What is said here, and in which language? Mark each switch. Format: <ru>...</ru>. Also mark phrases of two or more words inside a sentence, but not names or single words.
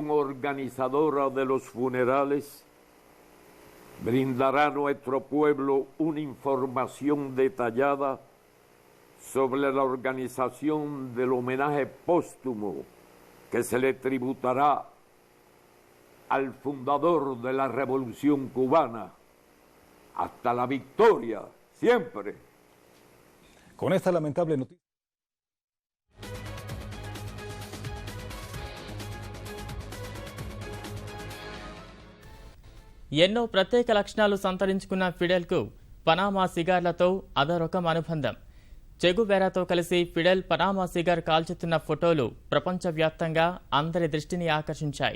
<es>organizadora de los funerales brindará a nuestro pueblo una información detallada sobre la organización del homenaje póstumo que se le tributará al fundador de la Revolución Cubana hasta la victoria, siempre. Con esta lamentable noticia.</es> <te>ఎన్నో ప్రత్యేక లక్షణాలు సంతరించుకున్న ఫిడెల్కు పనామా సిగార్లతో అదో రకం అనుబంధం. చెగువేరాతో కలిసి ఫిడెల్ పనామా సిగార్ కాల్చుతున్న ఫోటోలు ప్రపంచవ్యాప్తంగా అందరి దృష్టిని ఆకర్షించాయి.</te>